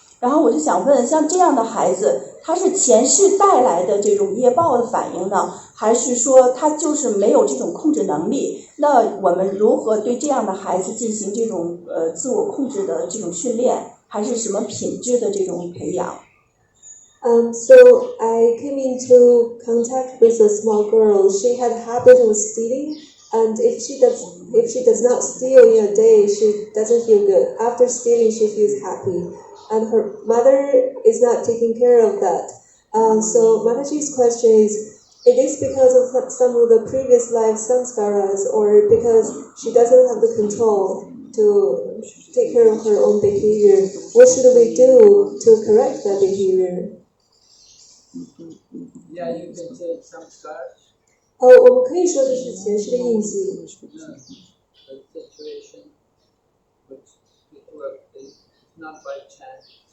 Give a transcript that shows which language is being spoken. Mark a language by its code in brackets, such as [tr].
[zh] 然后我就想问，像这样的孩子，他是前世带来的这种业报的反应呢，还是说他就是没有这种控制能力？那我们如何对这样的孩子进行这种自我控制的这种训练，还是什么品质的这种培养？ [en] So I came into contact with a small girl. She had a habit of stealing, and if she does not steal in a day, she doesn't feel good. After stealing, she feels happy, and her mother is not taking care of that. So Mataji's question is. It is because of some of the previous life samskaras, or because she doesn't have the control to take care of her own behavior. What should we do to correct that behavior? Yeah, you can take some scars. [zh] 我们可以说这是前世的印记。 [en] A situation which people are, it's not by chance.